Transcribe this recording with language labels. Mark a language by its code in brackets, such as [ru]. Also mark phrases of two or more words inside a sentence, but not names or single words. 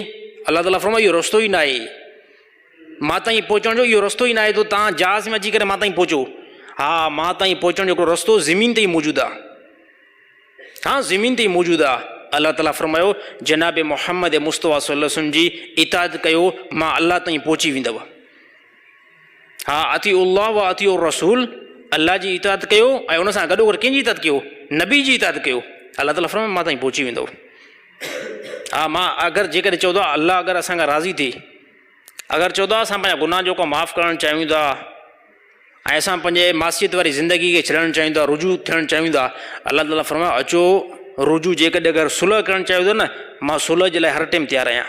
[sd] अलाह ताला फरमायो इहो रस्तो ई न आहे, मां ताईं पहुचण जो इहो रस्तो ई न आहे, तो तव्हां जहाज़ में अची करे मां ताईं पहुचो। हा, मां ताईं पहुचण जो हिकिड़ो रस्तो ज़मीन ते ई मौजूदु आहे, हा, ज़मीन ते ई मौजूदु आहे। अलाह ताला फरमायो जनाब मुहम्मद मुस्तफ़ा [ar] صلى الله عليه وسلم [sd] जी इताअत कयो, मां अल्लाह ताईं पहुची वेंदव। हा, [ar] أطيعوا الله وأطيعوا الرسول, [sd] अल्लाह जी इताअत कयो ऐं उन सां गॾो गॾु कंहिंजी इताअत कयो? नबी जी इताअत कयो। अलाह ताला फरमायो मां ताईं पहुची वेंदव। हा, मां अगरि जेकॾहिं चवंदो आहे अल्लाह अगरि असांखां राज़ी थिए, अगरि चवंदो आहे असां पंहिंजा गुनाह जेको माफ़ु करणु चाहियूं था, ऐं असां पंहिंजे मासियत वारी ज़िंदगी खे छॾणु चाहियूं था, रुजू थियणु चाहियूं था, अलाह ताला फरमायो अचो रुजू, जेकॾहिं अगरि सुलह करणु चाहियो था न, मां सुलह जे लाइ हर टाइम तयारु आहियां।